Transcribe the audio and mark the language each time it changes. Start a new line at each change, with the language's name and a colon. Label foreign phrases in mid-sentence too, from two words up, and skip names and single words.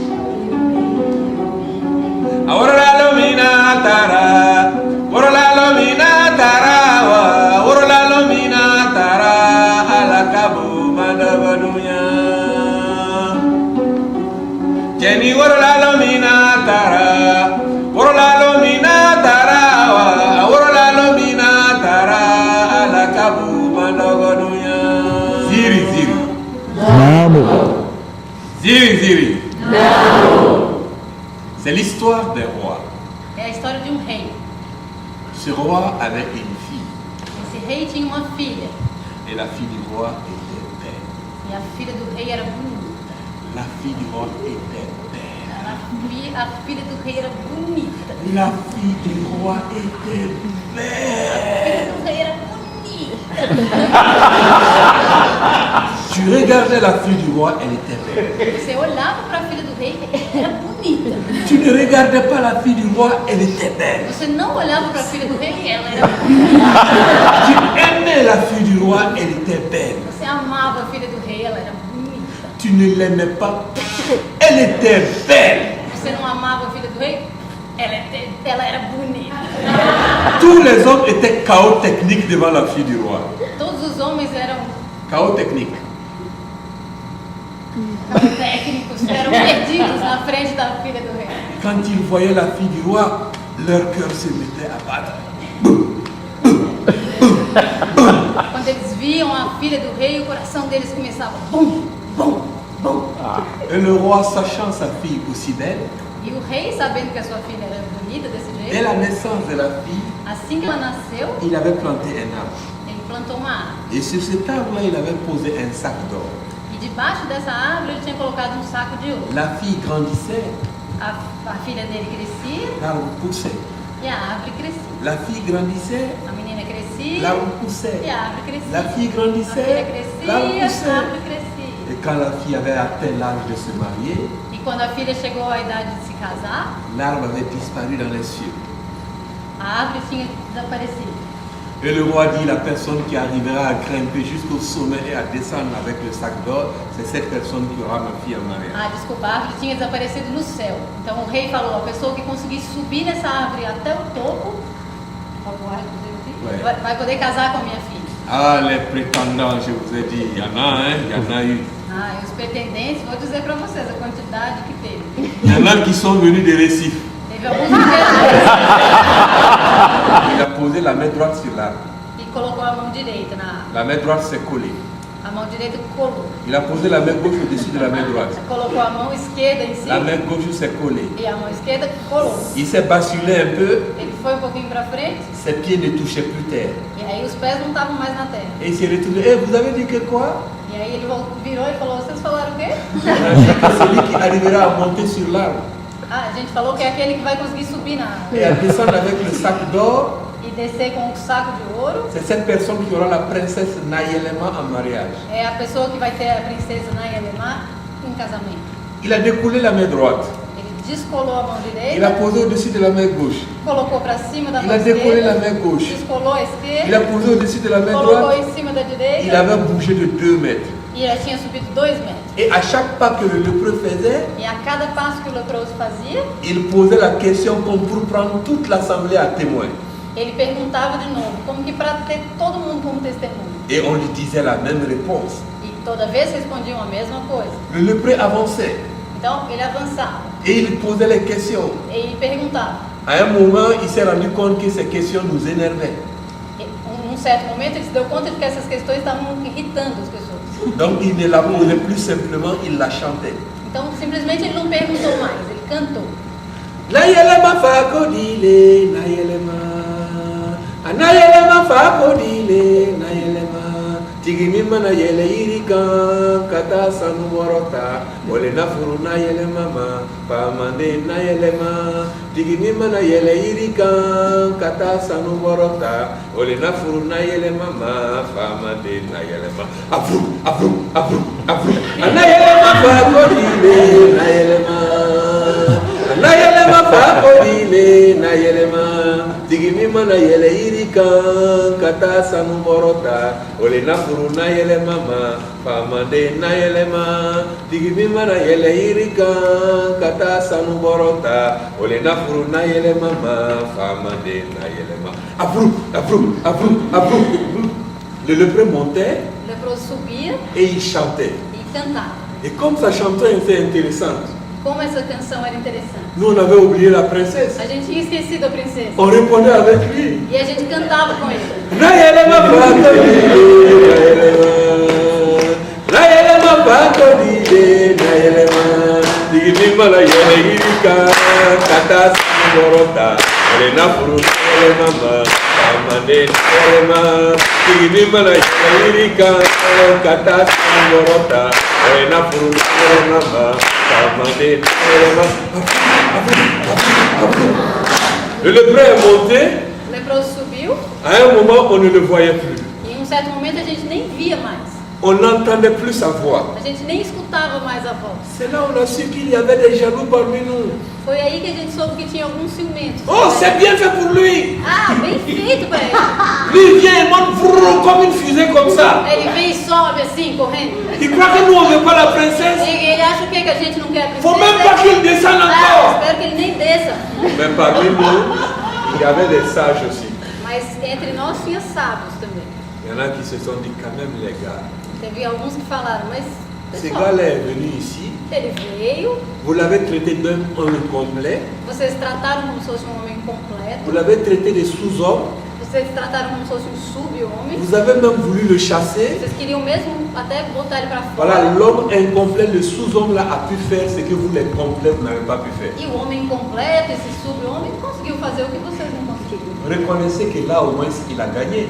French: Ahora la lumina tara, ahora la lumina tara, ahora la lumina tara, ala kabu madabadunya. Jenny, ahora la lumina tara, ahora la lumina tara, ahora la lumina tara, ala kabu madabadunya. Ziri, ziri. Namo. Ziri, ziri. C'est l'histoire d'un roi.
Portuguese: É a história de rei.
French: Ce roi avait une fille.
Portuguese: Esse rei tinha uma filha.
French: Et la fille du roi était belle.
Portuguese: E a filha do rei era bonita.
French: La fille du roi était belle.
Portuguese: A filha do rei era bonita.
French: La fille du roi était
Portuguese: A
French: belle.
Portuguese: filha do rei era bonita.
French: Tu regardais la fille du roi, elle était belle.
Portuguese: Você olhava para a filha do rei, era bonita.
French: Tu ne regardais pas la fille du roi, elle était belle.
Portuguese: Você não olhava para a filha do rei, ela era bonita.
French: Tu aimais la fille du roi, elle était belle.
Portuguese: Você amava a filha do rei, ela era bonita.
French: Tu ne l'aimais pas, elle était belle.
Portuguese: Você não amava a filha do rei, ela era bonita.
French: Tous les hommes étaient chaos techniques devant la fille du roi.
Portuguese: Todos os homens eram
French: Chaos technique.
Portuguese: técnicos, eram perdidos na frente da filha do rei.
French: Quand ils voyaient la fille du roi, leur cœur se mettait à battre.
Portuguese: Quando eles viam a filha do rei, o coração deles começava bum, bum, bum.
French: Et le roi, sachant sa fille aussi belle,
Portuguese: E o rei, sabendo que a sua filha era bonita desse
French: dès
Portuguese: jeito,
French: la naissance de la fille,
Portuguese: assim que ela nasceu,
French: il avait planté un arbre.
Portuguese: ele plantou uma árvore.
French: Et sur cet arbre-là, il avait posé un sac d'or.
Portuguese: E debaixo dessa árvore ele tinha colocado um saco de ouro.
French: La fille grandissait,
Portuguese: A filha dele crescia
French: l'arbre poussait.
Portuguese: e a árvore crescia.
French: La fille grandissait,
Portuguese: A menina crescia
French: l'arbre poussait.
Portuguese: e a árvore crescia.
French: La fille
Portuguese: A filha
French: grandissait,
Portuguese: crescia
French: l'arbre
Portuguese: e a
French: poussait.
Portuguese: árvore crescia.
French: Et quand la fille avait atteint l'âge de se marier,
Portuguese: E quando a filha chegou à idade de se casar,
French: l'arbre avait disparu dans les cieux.
Portuguese: a árvore tinha desaparecido.
French: Et le roi dit, la personne qui arrivera à grimper jusqu'au sommet et à descendre avec le sac d'or, c'est cette personne qui aura ma fille en mariage.
Portuguese: Ah, desculpa, a árvore tinha desaparecido no céu. Então o rei falou, a pessoa que conseguir subir nessa árvore até o topo, vai poder casar com a minha filha.
French: Ah, les prétendants, je vous ai dit, il y en a, hein, il y en a eu.
Portuguese: Ah, e os pretendentes, vou dizer para vocês a quantidade que teve.
French: Il y en a qui sont venus de Récif.
Portuguese: Teve alguns que vieram
French: Il a posé la main droite sur l'arbre.
Portuguese: e colocou a mão direita na árvore.
French: La main droite s'est collée.
Portuguese: A mão direita colou.
French: Il a posé la main gauche au-dessus de la main droite.
Portuguese: Colocou a mão esquerda em
French: La
Portuguese: cima
French: main gauche s'est collée.
Portuguese: e a mão esquerda colou.
French: Il s'est basculé un peu,
Portuguese: Ele foi um pouquinho para frente
French: ses pieds ne touchaient plus terre.
Portuguese: e aí os pés não estavam mais na terra.
French: Et il s'est retourné. Eh, vous avez dit que quoi?
Portuguese: E aí ele virou e falou, vocês falaram o quê?
French: On a dit que celui qui arrivera à monter sur l'arbre
Portuguese: Ah, a gente falou que é aquele que vai conseguir subir na árvore
French: et à descendre avec le sac d'or,
Portuguese: e descer com um saco de ouro.
French: c'est cette personne qui aura la princesse Nayelema en mariage.
Portuguese: É a pessoa que vai ter a princesa Nayelema em casamento.
French: Il a décollé la main droite.
Portuguese: Ele descolou a mão
French: Il
Portuguese: direita,
French: a posé au-dessus de la main gauche.
Portuguese: colocou para cima da
French: Il
Portuguese: mão
French: a décollé la
Portuguese: esquerda,
French: main gauche.
Portuguese: descolou a
French: Il a
Portuguese: esquerda,
French: posé au-dessus de la main
Portuguese: colocou
French: droite.
Portuguese: em cima da
French: Il
Portuguese: direita
French: avait bougé de 2 mètres.
Portuguese: e ela tinha subido 2 metros.
French: Et à chaque pas que le lépreux faisait,
Portuguese: E a cada passo que o leproso fazia,
French: il posait la question comme pour prendre toute l'assemblée à témoin.
Portuguese: ele perguntava de novo, como que para ter todo mundo como testemunho.
French: Et on lui disait la même réponse.
Portuguese: E toda vez respondiam a mesma coisa.
French: Le lépreux avançait
Portuguese: Então ele avançava
French: et il posait les questions.
Portuguese: e ele perguntava.
French: À un moment, il s'est rendu compte que ces questions nous énervaient.
Portuguese: E, num certo momento ele se deu conta de que essas questões estavam irritando as pessoas.
French: Donc il ne la posait plus simplement, il la chantait.
Portuguese: Então simplesmente ele não perguntou mais, ele cantou. Nayelema fakodile, nayelema. Anayelema fakodile, nayelema. Tigimima nayele irikan, kata sanu morota. Ole nafuru nayele mama, pamande nayelema. Tigimima nayele irikan, kata sanu morota. Ole nafuru nayele mama, pamande nayelema. Afru, afru, afru, afru. Anayelema fakodile, nayelema. Nayelema fakodile, nayelema. Tigimima nayele irikan, kata sanu morota. Ole nafuru nayelema ma, pamande nayelema. Tigimima nayele irikan, kata sanu morota. Ole nafuru nayelema ma, pamande nayelema. Afru, afru, afru, afru.
French: Le lépreux montait
Portuguese: O leproso subia
French: et il chantait.
Portuguese: e cantava.
French: Et comme sa chanson était intéressante,
Portuguese: Como essa canção era interessante.
French: nous on avait oublié la princesse.
Portuguese: A gente tinha esquecido a princesa.
French: On répondait avec lui.
Portuguese: E a gente cantava com ele. Nayelema fakodile, nayelema. Tigimima nayele irika, kata morota. Ole nafuru nayelema ma, pamande nayelema. Tigimima nayele irika, kata morota. Ole nafuru nayelema ma, pamande nayelema.
French: Le lépreux est monté.
Portuguese: O leproso subiu
French: À un moment, on ne le voyait plus.
Portuguese: e em um certo momento a gente nem via mais.
French: On n'entendait plus sa voix.
Portuguese: A gente nem escutava mais a voz.
French: C'est là où on a su qu'il y avait des jaloux parmi nous.
Portuguese: Foi aí que a gente soube que tinha alguns ciumentos.
French: Oh, c'est bien fait pour lui.
Portuguese: Ah, bem feito pra ele.
French: Lui vient et monte vrrr, comme une fusée comme ça.
Portuguese: Ele vem e sobe assim, correndo.
French: Il croit que nous, on ne veut pas la princesse.
Portuguese: Ele acha o que a gente não quer a princesa.
French: Faut même pas qu'il descende
Portuguese: Ah,
French: encore.
Portuguese: espero que ele nem desça.
French: Mais parmi nous, il y avait des sages aussi.
Portuguese: Mas entre nós tinha sábios também.
French: Il y en a qui se sont dit quand même, les gars.
Portuguese: Teve alguns que falaram, mas
French: Ce
Portuguese: pessoal,
French: gars-là est venu ici.
Portuguese: ele veio,
French: Vous l'avez traité d'un homme complet.
Portuguese: vocês trataram como se fosse um homem
French: Vous
Portuguese: completo,
French: l'avez traité de sous-homme.
Portuguese: Vocês trataram como se fosse um sub-homem.
French: Vous avez même voulu le chasser.
Portuguese: Vocês queriam mesmo até botar ele para fora.
French: Voilà, l'homme incomplet, le sous-homme là a pu faire ce que vous les complets, vous n'avez pas pu faire.
Portuguese: E o homem incompleto, esse sub-homem, conseguiu fazer o que vocês não conseguiram.
French: Reconnaissez que là au moins il a gagné.